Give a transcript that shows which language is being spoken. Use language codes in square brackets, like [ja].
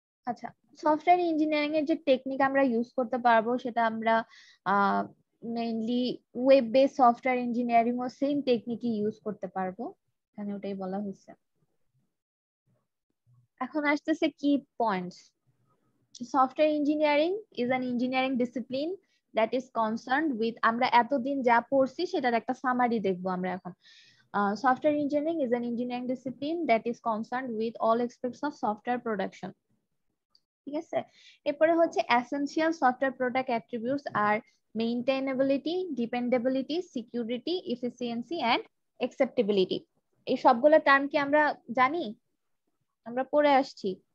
[bn] আচ্ছা, software engineering এর যে টেকনিক আমরা ইউজ করতে পারবো সেটা আমরা mainly web base software engineering ও সেম টেকনিকই ইউজ করতে পারবো, এখানে ওটাই বলা হয়েছে। এখন আসতেছে কি points. [en] software engineering is an engineering discipline that is concerned with, [bn] আমরা এতদিন যা পড়ছি সেটার একটা সামারি দেখবো আমরা এখন। [en] Software engineering is an engineering discipline that is concerned with all aspects of software production. [bn] ঠিক আছে, এরপরে হচ্ছে [en] essential software product attributes are maintainability, dependability, security, efficiency and acceptability. [bn] এই সবগুলো টার্ম কি আমরা জানি, আমরা পড়ে আসছি?